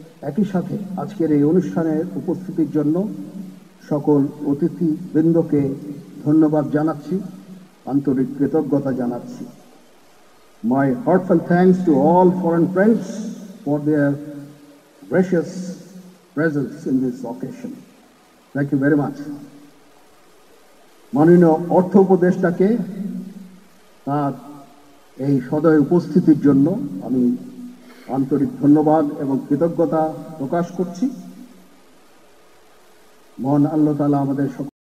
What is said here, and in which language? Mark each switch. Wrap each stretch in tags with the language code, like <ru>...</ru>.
<bn>একই সাথে আজকের এই অনুষ্ঠানের উপস্থিতির জন্য সকল অতিথিবৃন্দকে ধন্যবাদ জানাচ্ছি, আন্তরিক কৃতজ্ঞতা জানাচ্ছি।</bn> <en>My heartfelt thanks to all foreign friends for their gracious presence in this occasion. Thank you very much.</en> <bn>মাননীয় অর্থ উপদেষ্টাকে তার এই সদয় উপস্থিতির জন্য আমি আন্তরিক ধন্যবাদ এবং কৃতজ্ঞতা প্রকাশ করছি। মহান আল্লাহ তাআলা আমাদের সকল</bn>